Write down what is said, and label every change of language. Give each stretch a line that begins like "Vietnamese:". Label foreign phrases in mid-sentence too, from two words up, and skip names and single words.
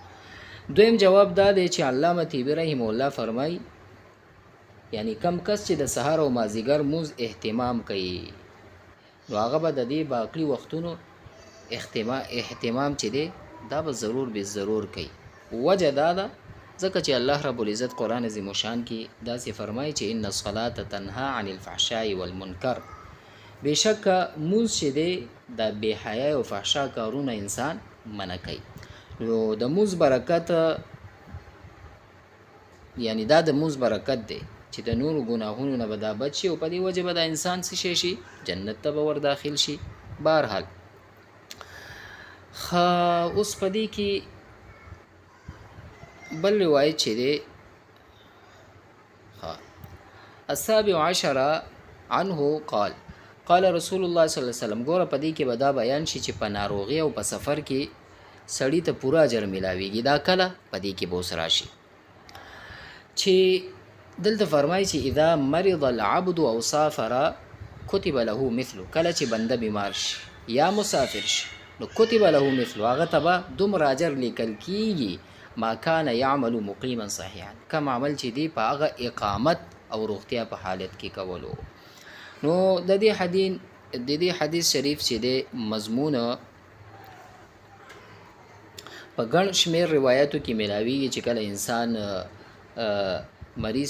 Pashto: دویم جواب دا دی چې علامه طیبی
Arabic: رحمه الله
Pashto: فرمایي یعنی کم کس چې د سحر او مازیګر مونځ اهتمام کوي، نو هغه به د دې باقي وختونو اهتمام چې دی دا به ضرور به ضرور کوي. وجه دا ده ځکه چې
Arabic: الله رب العزت
Pashto: قرآن عظیم شان کې داسې فرمایي چې
Arabic: ان الصلاة تنها عن الفحشاء والمنکر،
Pashto: بېشکه مونځ چې دی د بې حیا او فحشا کارونه انسان منع کوي. نو د مونځ برکت یعنی دا د مونځ برکت دی چې د نورو ګناهونو نه به دا بچ شي، او په دې وجه به دا انسان څه شي، جنت ته به ور داخل شي. بهرحال اوس په دې کې بل روایت چې دی
Arabic: السابع عشر عنه قال قال رسول الله صلی الله علیه وسلم.
Pashto: ګوره په دې کې به دا بیان شي چې په ناروغي او په سفر کې سړی ته پورا اجر ملاویږي. دا کله په دې کې به اوس راشي چې دلته فرمایي چې
Arabic: اذا مرض العبد او سافر كتب له مثله،
Pashto: کله چې بنده بیمار شي یا مسافر شي نو
Arabic: كتب له مثله،
Pashto: هغه ته به دومره اجر لیکل کیږي
Arabic: ما کان یعمل مقیما صحیحا،
Pashto: کم عمل چې دی په هغه اقامت او روغتیا په حالت کې کولو. نو د دې حدیث شریف چې دی مضمون په ګڼ شمېر روایتو کې ملاویږي چې کله انسان مریض